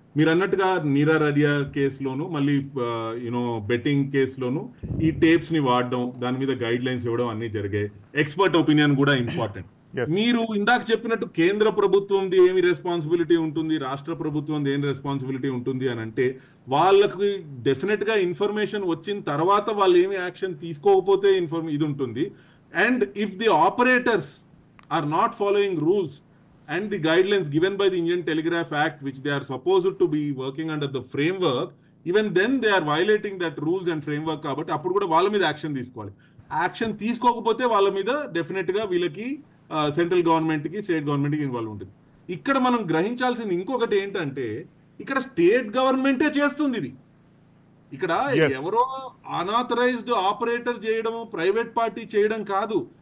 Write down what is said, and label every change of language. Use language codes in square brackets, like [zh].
[te] మీరు అన్నట్టుగా నీరవ్ రాడియా కేసులోను, మళ్ళీ బెట్టింగ్ కేసులోను ఈ టేప్స్ ని వాడడం, దాని మీద గైడ్ లైన్స్ ఇవ్వడం అన్ని జరిగాయి. ఎక్స్పర్ట్ ఒపీనియన్ కూడా ఇంపార్టెంట్. మీరు ఇందాక చెప్పినట్టు కేంద్ర ప్రభుత్వంది ఏమి రెస్పాన్సిబిలిటీ ఉంటుంది, రాష్ట్ర ప్రభుత్వంది ఏం రెస్పాన్సిబిలిటీ ఉంటుంది అని అంటే వాళ్ళకి డెఫినెట్ గా ఇన్ఫర్మేషన్ వచ్చిన తర్వాత వాళ్ళు ఏమి యాక్షన్ తీసుకోకపోతే ఇది ఉంటుంది. [en] And if the operators are not following rules and the guidelines given by the Indian Telegraph Act, which they are supposed to be working under the framework, even then they are violating that rules and framework. [te] కాబట్టి అప్పుడు కూడా వాళ్ళ మీద action తీసుకోవాలి. Action తీసుకోకపోతే వాళ్ళ మీద definite గా వీళ్ళకి సెంట్రల్ గవర్నమెంట్ కి, స్టేట్ గవర్నమెంట్ కి ఇన్వాల్వ్ ఉంటుంది. ఇక్కడ మనం గ్రహించాల్సింది ఇంకొకటి ఏంటంటే ఇక్కడ స్టేట్ గవర్నమెంటే చేస్తుంది ఇది. ఇక్కడ [en] Yes. [te] ఎవరో అనాథరైజ్డ్ ఆపరేటర్ చేయడము, ప్రైవేట్ పార్టీ చేయడం కాదు.